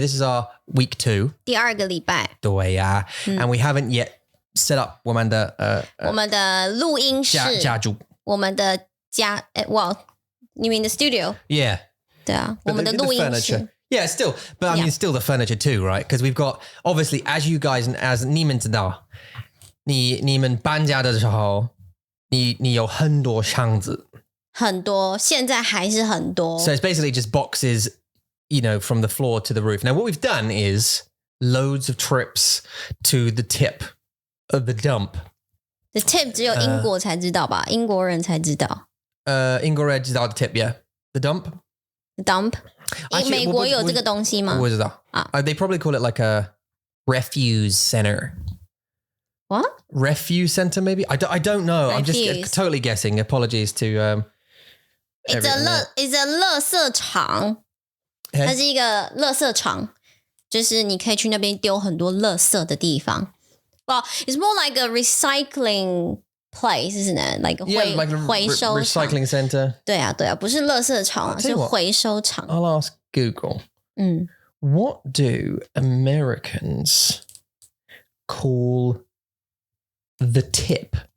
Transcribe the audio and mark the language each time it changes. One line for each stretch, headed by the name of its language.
English: This is our week 2.
Chinese: 第2个礼拜。对啊.
English: And we haven't yet set up
Chinese: 我们的录音室。家住。我们的家
English: well, you mean the studio? Yeah.
Chinese: 对啊，我们的录音室。
English: Yeah, still, but I mean, still the furniture too, right? Because we've got, obviously, as you guys, as
Chinese: 你们知道，你们搬家的时候，你有很多箱子。很多，现在还是很多。
English: So it's basically just boxes, from the floor to the roof. Now, what we've done is loads of trips to the tip of the dump. The tip
Chinese: 只有英国才知道吧？英国人才知道。英国人知道
English: the tip, yeah. The dump? The dump?
Chinese: 美国有这个东西吗？我不知道。
English: They probably call it like a refuse center. What? Refuse center, maybe? I don't know. I'm just totally guessing. Apologies to It's a
Chinese: 垃圾场。它是一个垃圾场，就是你可以去那边丢很多垃圾的地方。
English: Well, it's more like a recycling place, isn't it? Like
Chinese: 回收场
English: recycling center.
Chinese: 对啊，不是垃圾场，是回收场。
English: I'll ask Google. What do Americans call the tip?